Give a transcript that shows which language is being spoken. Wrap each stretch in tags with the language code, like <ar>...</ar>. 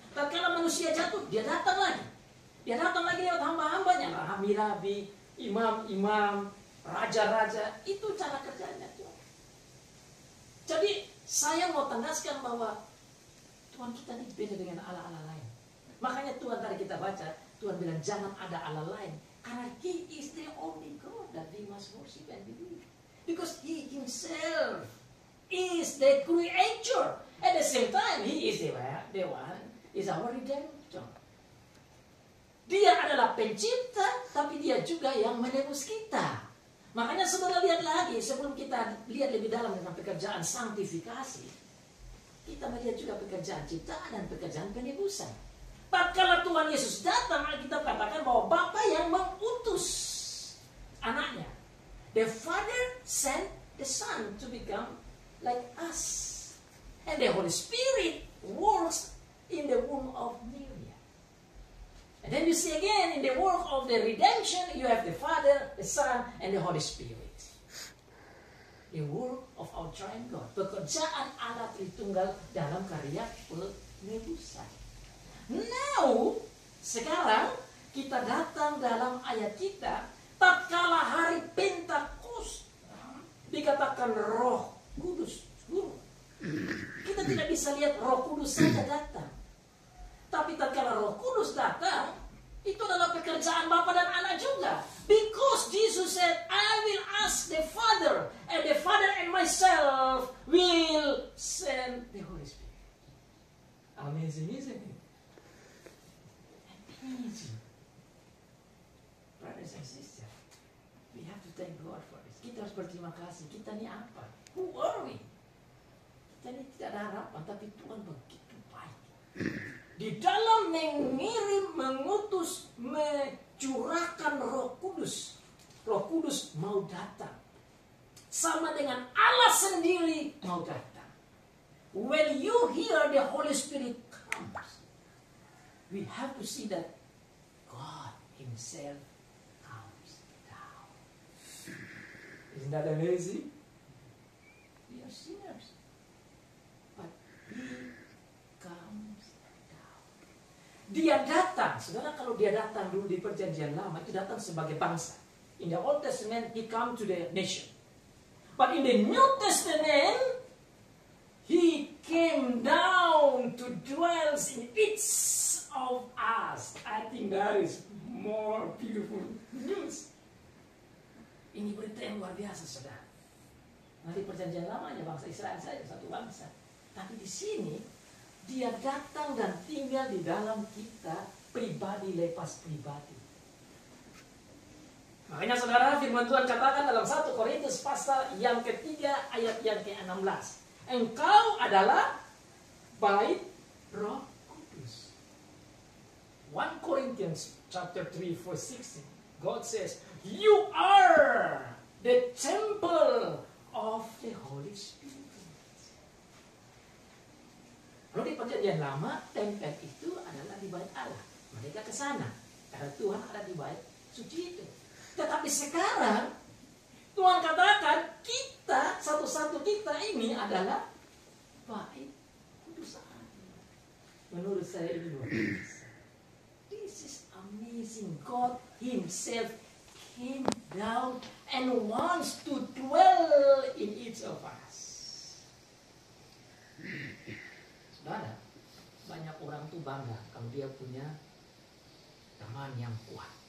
<id>Tatkala manusia jatuh, dia datang lagi. Dia datang lagi lewat hamba-hambanya, rabi-rabi, imam-imam, raja-raja. Itu cara kerjanya Tuhan. Jadi saya mau tandaskan bahwa Tuhan kita ini beda dengan Allah-Allah lain. Makanya Tuhan tadi kita baca, Tuhan bilang jangan ada Allah lain. Karena</id> <en>He is the only God that we must worship and believe. Because He Himself is the creator. At the same time, He is the one, is our redemptor.</en> <id>Dia adalah pencipta, tapi Dia juga yang menebus kita. Makanya saudara lihat lagi, sebelum kita lihat lebih dalam tentang pekerjaan sanktifikasi, kita melihat juga pekerjaan ciptaan dan pekerjaan penebusan. Tatkala Tuhan Yesus datang, kita katakan bahwa Bapa yang mengutus anaknya.</id> <en>The Father sent the Son to become like us. And the Holy Spirit works in the womb of Mary. And then you see again in the work of the redemption, you have the Father, the Son, and the Holy Spirit. The work of our triune God.</en> <id>Pekerjaan Allah Tritunggal dalam karya penebusan.</id> <en>Now,</en> <id>sekarang kita datang dalam ayat kita, tatkala hari Pentakosta dikatakan Roh Kudus turun. Kita tidak bisa lihat Roh Kudus saja datang. Tapi tatkala Roh Kudus datang, itu adalah pekerjaan Bapa dan Anak juga.</id> <en>Because Jesus said, I will ask the Father, and the Father and myself will send the Holy Spirit. Amazing, isn't it? Amazing. Brothers and sisters, we have to thank God for this.</en> <id>Kita harus berterima kasih. Kita ini apa?</id> <en>Who are we?</en> <id>Kita ini tidak ada harapan, tapi Tuhan begitu baik. Di dalam mengirim, mengutus, mencurahkan Roh Kudus. Roh Kudus mau datang. Sama dengan Allah sendiri mau datang.</id> <en>When you hear the Holy Spirit comes, we have to see that God Himself comes down. Isn't that amazing? We are sinners. But He comes.</en> <id>Dia datang, saudara, kalau dia datang dulu di perjanjian lama, itu datang sebagai bangsa.</id> <en>In the Old Testament, He come to the nation. But in the New Testament, He came down to dwell in each of us. I think that is more beautiful news.</en> <id>Ini berita yang luar biasa, saudara. Nanti perjanjian lama hanya bangsa Israel saja, satu bangsa. Tapi di sini, Dia datang dan tinggal di dalam kita pribadi lepas pribadi. Makanya saudara, firman Tuhan katakan dalam 1 Korintus pasal yang ketiga ayat yang ke-16. Engkau adalah bait Roh Kudus.</id> <en>1 Corinthians chapter 3 verse 16. God says, you are the temple of the Holy Spirit.</en> <id>Kalau di perjanjian lama, tempel itu adalah di bait Allah. Mereka ke sana karena Tuhan ada di bait suci itu. Tetapi sekarang Tuhan katakan kita, satu-satu kita ini adalah bait kudus Allah. Menurut saya ini luar biasa.</id> <en>This is amazing. God Himself came down and wants to dwell in each of us.</en> <id>Saudara, banyak orang tuh bangga kalau dia punya teman yang kuat.</id>